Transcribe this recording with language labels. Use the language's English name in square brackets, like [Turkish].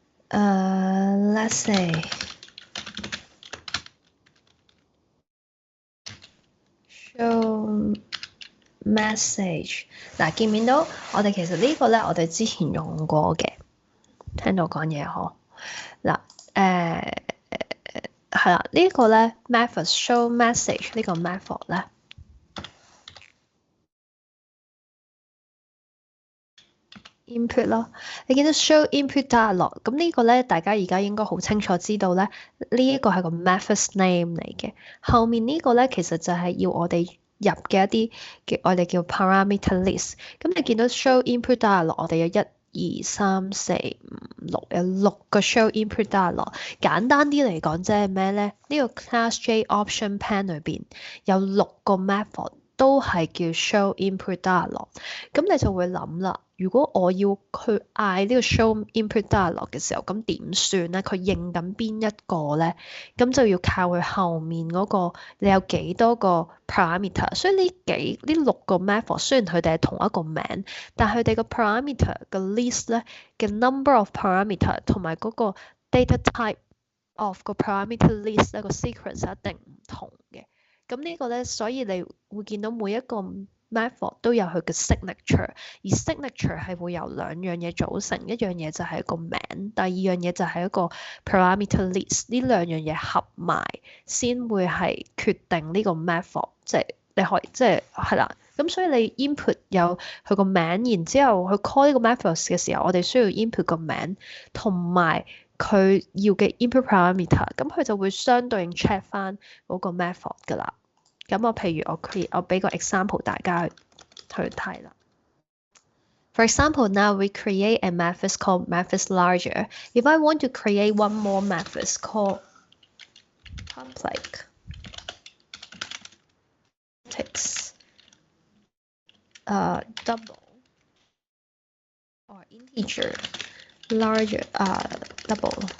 [English] Let's say show message [Cantonese] 嗱，見唔見到？我哋其實呢個咧，我哋之前用過嘅，聽到講嘢嗬。嗱，係啦，呢個咧 method show message 呢個 method 咧。 input 咯，你見到 show input dialog，咁呢個咧，大家而家應該好清楚知道咧，呢一個係個 methods name 嚟嘅。後面呢個咧，其實就係要我哋入嘅一啲我哋叫 parameter list。咁你見到 show input dialog，我哋有1、2、3、4、5、6，有6個 show input dialog。簡單啲嚟講，即係咩咧？呢個 class J option pen 裏邊有6個 method 都係叫 show input dialog。咁你就會諗啦。如果我要去嗌呢個 show input dialog 嘅時候，咁點算咧？佢認緊邊一個咧？咁就要靠佢後面嗰個你有幾多個 parameter。所以呢6個 method 雖然佢哋係同一個名，但佢哋個 parameter 嘅 list 咧嘅 [English] number of parameter [Cantonese] 同埋嗰個 data type of 個 parameter list 咧個 sequence 一定唔同嘅。咁呢個咧，所以你會見到每一個method 都有佢嘅 signature，而 signature 係會由兩樣嘢組成，一樣嘢就係一個名，第二樣嘢就係一個 parameter list，呢兩樣嘢合埋先會係決定呢個 method，即係你可以係啦，咁所以你 input 有佢個名，然之後去 call 呢個 methods 嘅時候，我哋需要 input 個名同埋佢要嘅 input parameter，咁佢就會相對應 check 翻嗰個 method 㗎啦。咁我譬如我俾個 example 大家去睇啦。 [English] For example, now we create a method called methods larger. If I want to create one more method called public text double or integer larger double.